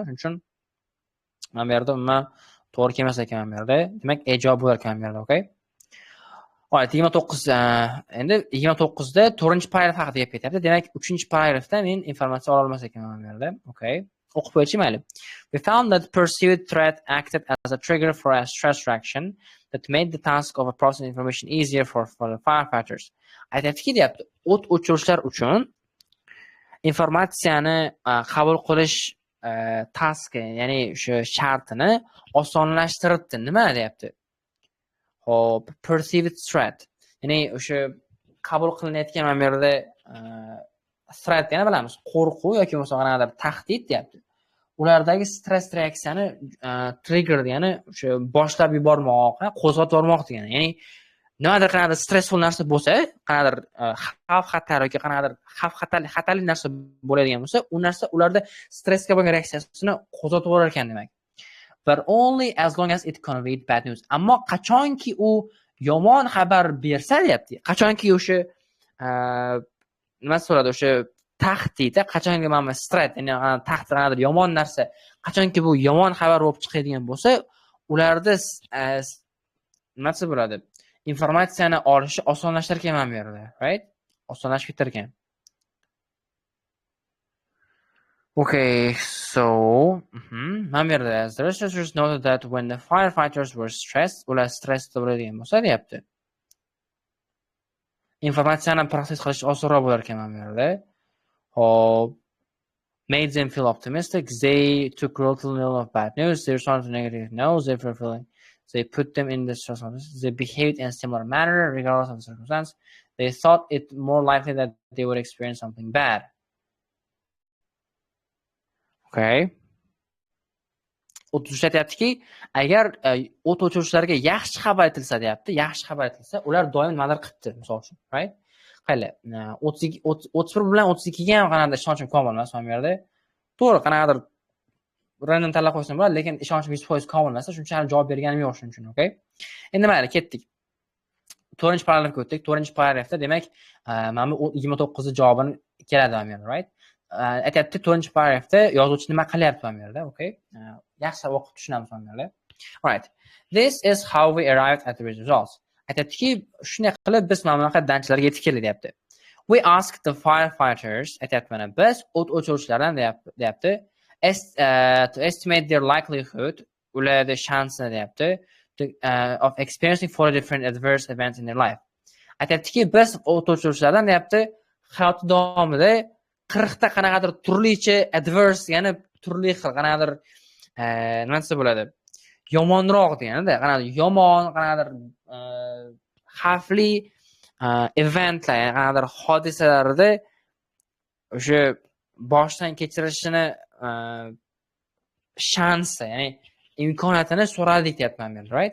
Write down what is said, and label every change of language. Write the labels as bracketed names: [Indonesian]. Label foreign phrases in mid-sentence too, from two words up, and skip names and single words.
[Uzbek] Shuning uchun mana bu yerda umuman to'g'ri kelmas ekan bu yerda. Demak, ijob bo'lar ekan bu yerda, okay? Oyat 29 endi 29 da 4-chi paragraf haqida gap ketyapti. Demak, 3-chi paragrafda men informatsiya ola olmas ekanman bu yerda. Okay. O'qib qo'ychi mayli. [English] We found that perceived threat acted as a trigger for a stress reaction that made the task of processing information easier for the firefighters. [Uzbek] Aytadiki, deyapti, o't o'chiruvchilar uchun informatsiyani qabul qilish taski, ya'ni o'sha shartini osonlashtiribdi. Nima deyapti? Hop, [English] perceived threat. [Uzbek] Ya'ni o'sha qabul qilinayotgan yerda threat yana bilamiz, qo'rquv yoki bo'lmasa qanaqadir tahdid deyapti. Ulardagi stress reaksiyani trigger degani o'sha boshlab yubormoq, qo'zg'atib yubormoq degani. Ya'ni nimadir qanaqadir stressful narsa bo'lsa, qanaqadir xavf-xatar yoki qanaqadir xatarli narsa bo'ladigan bo'lsa, u narsa ularda stressga bo'lgan reaksiyasini qo'zg'atib yuborar ekan demak. [English] But only as long as it conveyed bad news. [Uzbek] Ammo qachonki u yomon xabar bersa deyapti, qachonki o'sha nima so'radi, o'sha tahdid, qachonki mana stress, ya'ni tahdid qanadir yomon narsa, qachonki bu yomon xabar bo'lib chiqadigan bo'lsa, ularda nima bo'ladi? Informatsiyani olishi osonlashar ekan mana bu yerda, right? Osonlashib ketar ekan. [English] Okay, so the researchers noted that when the firefighters were stressed, [Uzbek] ular stressda bo'ladigan bo'lsa deyapti, informatsiyani proses qilish osonroq bo'lar ekan mana bu yerda. Hop, [English] made them feel optimistic. They took relative note of bad news. They responded to negative news. They put them in the stress. They behaved in a similar manner regardless of the circumstance. They thought it more likely that they would experience something bad. Okay. [Uzbek] 33 aytayaptiki, agar o't o'chiruvchilarga yaxshi xabar aytilsa deyapti, yaxshi xabar aytilsa, ular doim nimadir qilibdi, misol uchun, right? Qayli, 31 bilan 32 ga ham qanaqadir ishonchim komil emas mana bu yerda. To'g'ri, qanaqadir random tanlab qo'ysam bo'ladi, lekin ishonchim 100% komil emas, shunchalik javob berganim yo'q shuning uchun, okay? Endi mayli, ketdik. 4-paragrafga o'tdik. 4-paragrafda demak, mana bu 29 javobini keladi mana bu yerda, right? Aytayapti 4-paragrafda yozuvchi nima qilyapti mana bu yerda, okay? Yaxshi o'qib tushunamiz mana bu yerda. [English] Alright. This is how we arrived at the results. [Uzbek] Aytayaptiki, shunday qilib biz mana bunaqa danchalarga yetib keldik deyapti. [English] We asked the firefighters, [Uzbek] aytayapti mana biz o't o'chiruvchilardan deyapti, [English] to estimate their likelihood, [Uzbek] ularning shansini deyapti, [English] of experiencing 4 different adverse events in their life. [Uzbek] Aytayaptiki, biz o't o'chiruvchilardan deyapti, hayot davomida 40 ta qanaqadir turlicha adverse, ya'ni turli xil qanaqadir nima desa bo'ladi? Yomonroq deganda, qanaqadir yomon, qanaqadir xavfli eventlar, ya'ni qanaqadir hodisalarda o'sha boshdan kechirishini shansi, ya'ni imkoniyatini so'radik deyapman men, right?